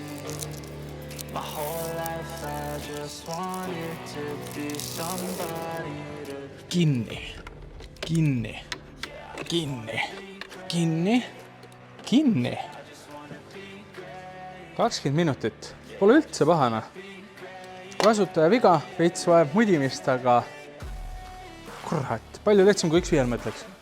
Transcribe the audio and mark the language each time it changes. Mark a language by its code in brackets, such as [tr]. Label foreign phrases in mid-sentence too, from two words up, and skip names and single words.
[en] My whole life I just wanted to be somebody to... [et] Kinni, kinni, kinni, kinni, kinni. 20 minutit. Pole üldse pahana. Kasutaja viga, veits vajab mudimist, aga kurat, palju lihtsam kui X5-l mõtleks.